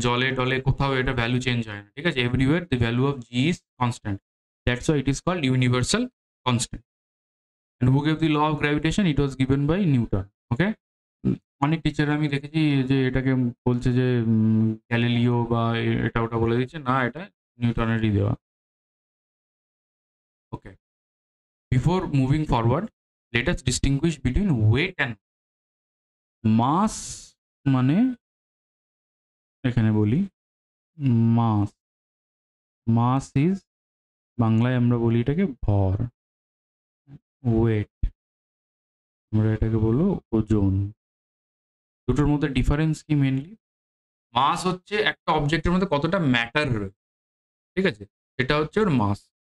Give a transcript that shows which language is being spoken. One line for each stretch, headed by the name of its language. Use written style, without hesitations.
Bangla: জলে টলে কোথাও এটা ভ্যালু চেঞ্জ হয় না, ঠিক আছে?
English: Everywhere the value of G is constant, that's why it is called universal constant. And who gave the law of gravitation? It was given by Newton.
Bangla: ওকে, অনেক টিচার আমি দেখেছি যে এটাকে বলছে যে গ্যালিলিও বা এটা ওটা বলে দিচ্ছে, না, এটা নিউটনেরই দেওয়া।
English: Okay, before moving forward, let us distinguish between weight and mass।
Bangla: মানে এখানে বলি মাস, মাস ইজ বাংলায় আমরা বলি এটাকে ভর, ওয়েট আমরা এটাকে বলবো ওজন। দুটোর মধ্যে ডিফারেন্স কি? মেনলি মাস হচ্ছে একটা অবজেক্টের মধ্যে কতটা ম্যাটার রয়েছে, ঠিক আছে? এটা হচ্ছে ওর মাস।